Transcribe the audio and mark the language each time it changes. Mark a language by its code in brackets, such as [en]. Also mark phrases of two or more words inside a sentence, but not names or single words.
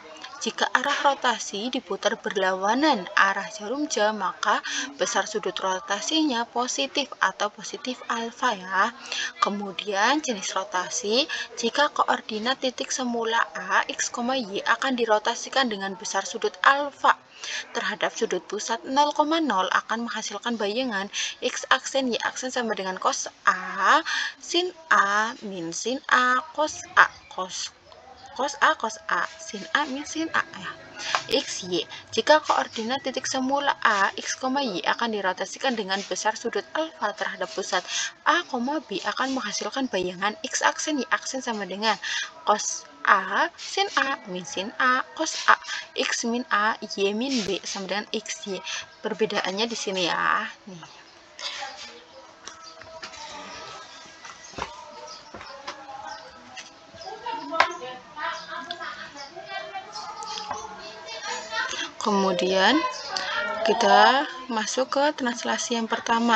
[id] Jika arah rotasi diputar berlawanan arah jarum jam, maka besar sudut rotasinya positif atau positif alfa ya. Kemudian, jenis rotasi, jika koordinat titik semula A, X, Y akan dirotasikan dengan besar sudut alfa terhadap sudut pusat 0,0 akan menghasilkan bayangan X aksen, Y aksen sama dengan cos A, sin A, min sin A, cos A, cos A, sin A, min sin A ya. X, Y. Jika koordinat titik semula A, X, Y akan dirotasikan dengan besar sudut alfa terhadap pusat A, B akan menghasilkan bayangan X aksen, Y aksen sama dengan cos A, sin A, min sin A, cos A, X min A, Y min B sama dengan XY. Perbedaannya di sini ya. Nih. Kemudian kita masuk ke translasi yang pertama.